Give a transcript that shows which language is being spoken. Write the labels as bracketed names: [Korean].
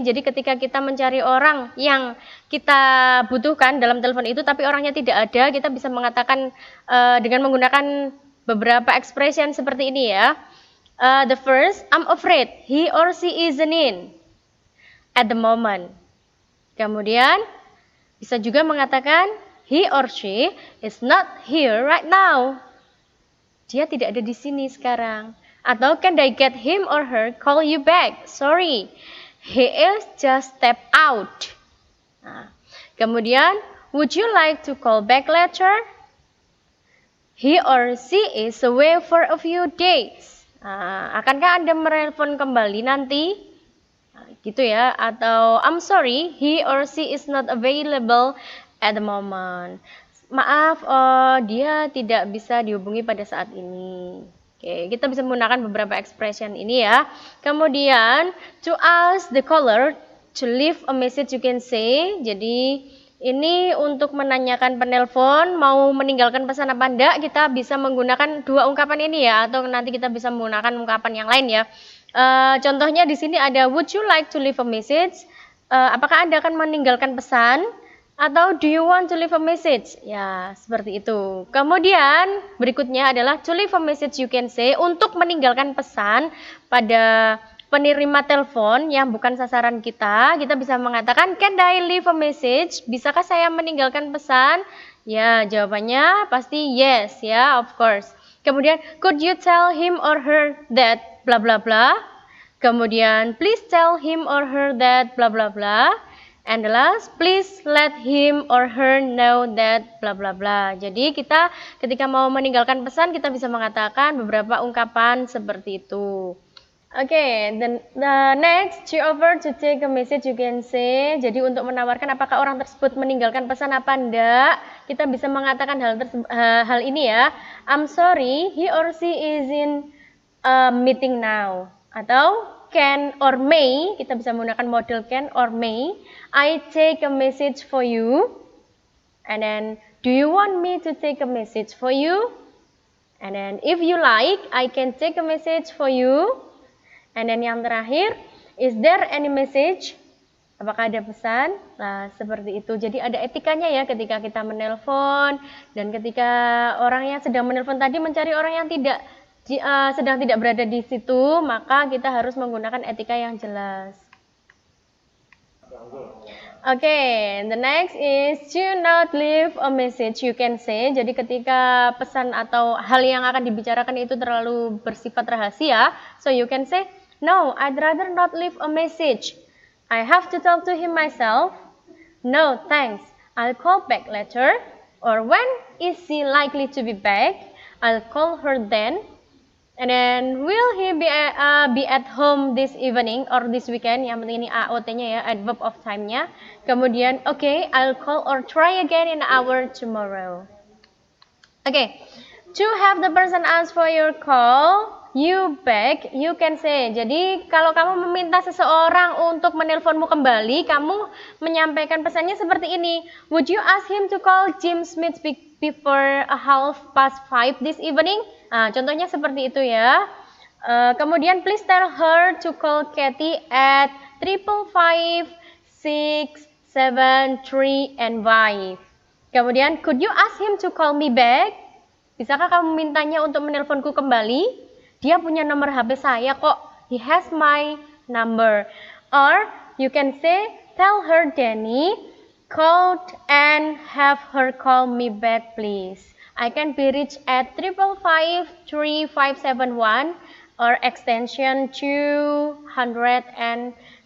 [Indonesian] Jadi ketika kita mencari orang yang kita butuhkan dalam telepon itu tapi orangnya tidak ada, kita bisa mengatakan dengan menggunakan beberapa expression seperti ini ya. [English] The first, I'm afraid he or she isn't in at the moment. [Indonesian] Kemudian bisa juga mengatakan [English] he or she is not here right now. [Indonesian] Dia tidak ada di sini sekarang. Atau [English] can I get him or her call you back? Sorry, he is just step out. [Indonesian] Kemudian, [English] would you like to call back later? He or she is away for a few days. [Indonesian] Akankah Anda menelpon kembali nanti? Gitu ya. [English] Atau I'm sorry, he or she is not available at the moment. [Indonesian] Maaf, dia tidak bisa dihubungi pada saat ini. Oke, kita bisa menggunakan beberapa expression ini ya. Kemudian, [English] to ask the caller to leave a message, you can say. [Indonesian] Jadi ini untuk menanyakan penelpon mau meninggalkan pesan apa enggak, kita bisa menggunakan dua ungkapan ini ya, atau nanti kita bisa menggunakan ungkapan yang lain ya. Contohnya di sini ada [English] would you like to leave a message? [Indonesian] Apakah Anda akan meninggalkan pesan? Atau [English] do you want to leave a message? [Indonesian] Ya, seperti itu. Kemudian berikutnya adalah [English] to leave a message, you can say [Indonesian] untuk meninggalkan pesan pada penerima telepon yang bukan sasaran kita, kita bisa mengatakan, [English] can I leave a message? [Indonesian] Bisakah saya meninggalkan pesan? Ya, jawabannya pasti [English] yes, ya, of course. [Indonesian] Kemudian, [English] could you tell him or her that bla bla bla? Kemudian, please tell him or her that bla bla bla. And the last, please let him or her know that bla bla bla. [Indonesian] Jadi kita ketika mau meninggalkan pesan kita bisa mengatakan beberapa ungkapan seperti itu. [English] Okay, the next, she offered to take a message, you can say. [Indonesian] Jadi untuk menawarkan apakah orang tersebut meninggalkan pesan apa enggak, kita bisa mengatakan hal ini ya. [English] I'm sorry, he or she is in a meeting now. [Indonesian] Atau [English] can or may, [Indonesian] kita bisa menggunakan model can or may. [English] I take a message for you. And then, do you want me to take a message for you? And then, if you like, I can take a message for you. And then [Indonesian] yang terakhir, [English] is there any message? [Indonesian] Apakah ada pesan? Nah, seperti itu. Jadi ada etikanya ya ketika kita menelpon dan ketika orang yang sedang menelpon tadi mencari orang yang sedang tidak berada di situ, maka kita harus menggunakan etika yang jelas. [English] Okay, the next is do not leave a message, you can say. [Indonesian] Jadi ketika pesan atau hal yang akan dibicarakan itu terlalu bersifat rahasia, [English] so you can say, no, I'd rather not leave a message. I have to talk to him myself. No, thanks. I'll call back later. Or when is she likely to be back? I'll call her then. And then, will he be at home this evening or this weekend? [Indonesian] Yang penting ini AOT-nya ya, [English] adverb of time-nya. [Indonesian] Kemudian, [English] okay, I'll call or try again in an hour tomorrow. Okay, to have the person ask for your call, you back, you can say. [Indonesian] Jadi, kalau kamu meminta seseorang untuk menelponmu kembali, kamu menyampaikan pesannya seperti ini. [English] Would you ask him to call Jim Smith before 5:30 this evening? [Indonesian] Nah, contohnya seperti itu ya. Kemudian [English] please tell her to call Kathy at 555 6 7 3 and 5. [Indonesian] Kemudian [English] could you ask him to call me back? [Indonesian] Bisakah kamu mintanya untuk menelponku kembali? Dia punya nomor HP saya kok. [English] He has my number. Or you can say, tell her Danny, call and have her call me back please. I can be reached at 555 3571 or extension 274.